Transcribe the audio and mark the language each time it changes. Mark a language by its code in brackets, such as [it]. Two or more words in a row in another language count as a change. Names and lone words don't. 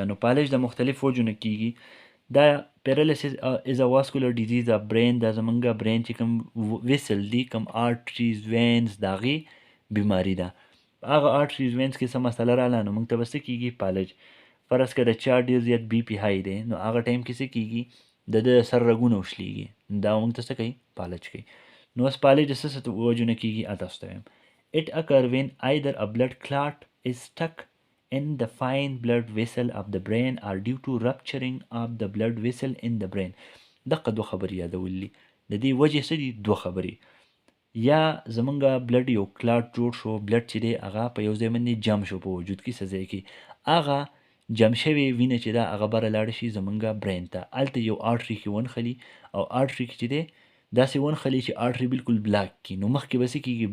[ps] نو پالش د مختلف وجو نه کېږي. دا [en] paralysis is a vascular disease of brain, [ps] دا زمونږ برین چې کوم ویسل دي، کوم [en] arteries veins, [ps] د هغې بیماري ده. هغه [en] arteries veins [ps] کې څه مسله راغله نو موږ ته به څه کېږي؟ پالج. فرض که د چا ډېر زیات [en] BP high [ps] دی نو هغه ټایم کې څه کېږي؟ د ده سر رګونه وشلېږي، دا موږ ته څه کوي؟ پالج کوي. نو اوس پالج د څه وجو نه کېږي؟ تاسو ته وایم [en] it occur when either a blood clot is stuck in the fine blood vessel of the brain or due to rupturing of the blood vessel in the brain. [ps] دغه دوه خبرې یادولې، د دې وجې څه دي؟ دوه خبرې. یا زمونږ بلډ یو کلاټ جوړ شو، بلډ چې دی هغه په یو ځای باندې جم شو په وجود کې څه ځای کې، هغه جم شوې وینه چې ده هغه بره لاړه شي زمونږ برین ته، هلته یو آرټري کې ونښلي او آرټري کې چې دی داسې ونښلي چې آرټري بالکل بلاک کړي، نو مخکې به څه کېږي؟